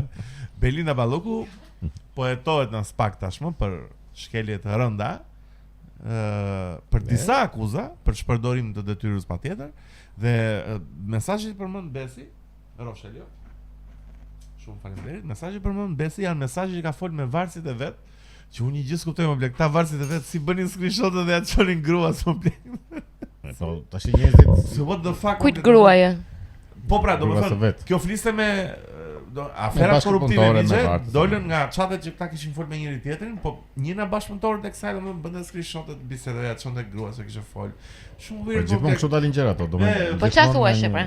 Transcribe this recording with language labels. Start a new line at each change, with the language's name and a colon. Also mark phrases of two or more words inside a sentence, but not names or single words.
Albanian: Belinda Balluku po hetohet në SPAK tashmë për shkelje të rënda, për disa akuza për shpërdorim të detyrës patjetër, dhe mesazhet përmend Besi, Roshelio. Shumë faleminderit. Mesazhet përmend Besi janë mesazhe që ka fol me varësit e vet, që unë gjë s'kuptoj më blek, këta varësit e vet si bënin screenshot dhe ja çonin grua s'më blek. Po tash njerëzit
English: So what the fuck?
Albanian: Kujt gruaja? Po pra, Gruas së domethënë, vet. kjo fliste me afera korruptive bashkëpunëtore me ligje, vartë. dolën nga çatet që këta kishin folur me njëri tjetrin, po një nga bashkëpunëtorët e kësaj domethënë bënte screenshotet bisedave atë çonte grua se kishte fol. Shumë Po weird. gjithmonë kështu dalin gjëra ato, domethënë. Po çfarë thuash pra?